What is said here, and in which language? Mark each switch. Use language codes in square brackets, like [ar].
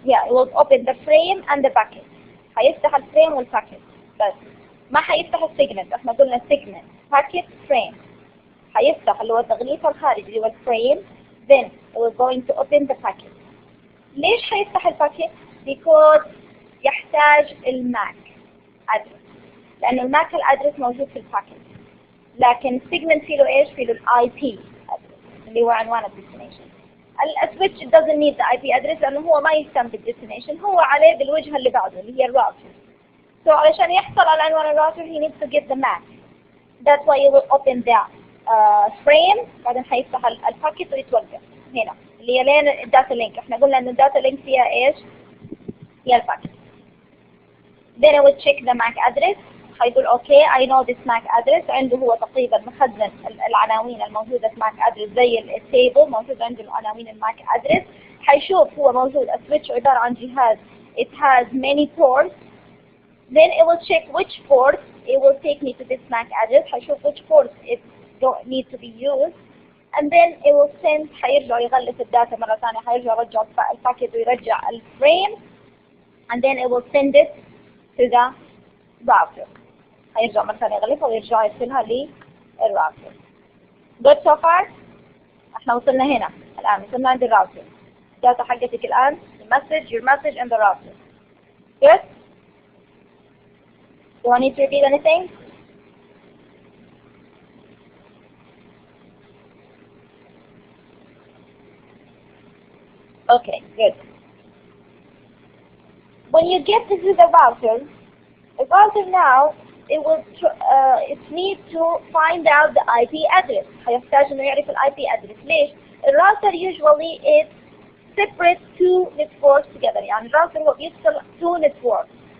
[en] Yeah, it will open the frame and the packet. [ar] هيفتح الفريم والباكيت بس ما هيفتح السيجمنت. احنا قلنا السيجمنت باكيت فريم. هيفتح اللي هو التغليف الخارجي اللي هو الفريم [en] then we're going to open the packet. [ar] ليش هيفتح الباكيت؟ because يحتاج الماك ادرس لانه الماك الادرس موجود في الباكيت لكن السيجمنت فيه له ايش؟ فيه له الاي بي ادرس اللي هو عنوان الديستنيشن. السويتش [en] doesn't need the IP address [ar] لانه هو ما يهتم بالديستنيشن هو عليه بالوجهه اللي بعده اللي هي الراوتر. [en] so [ar] علشان يحصل على عنوان الراوتر [en] he needs to get the MAC. that's why you will open the frame [ar] بعدين هيفتح الباكيت ويتوقف هنا اللي هي لين الداتا لينك. احنا قلنا ان الداتا لينك فيها ايش؟ هي الباكيت. [en] then I will check the MAC address. [ar] هيقول [en] okay I know this MAC address. [ar] عنده هو تقريبا مخزن العناوين الموجودة في MAC address زي التيبل موجود عنده العناوين الماك address. هيشوف هو موجود السويتش عبارة عن جهاز [en] it has many ports. then it will check which ports it will take me to this MAC address. [ar] هيشوف [en] which ports it don't need to be used and then it will send. [ar] حيرجع يغلف الداتا مرة ثانية، حيرجع يرجع الباكيت ويرجع الفريم [en] and then it will send it to the router. [ar] حيرجع مرة ثانية يغلفها ويرجع يرسلها للراوتر. [en] Good so far؟ [ar] احنا وصلنا هنا الآن، وصلنا عند الراوتر. الداتا حقتك الآن [en] your message and the router. Good? Do I need to repeat anything? Okay, good. When you get this to the router now it needs to find out the IP address. [ar] هيحتاج إنه يعرف ال IP address. ليش؟ [en] الراوتر usually is separate two networks together. [ar] يعني الراوتر هو بيفصل [en] two networks.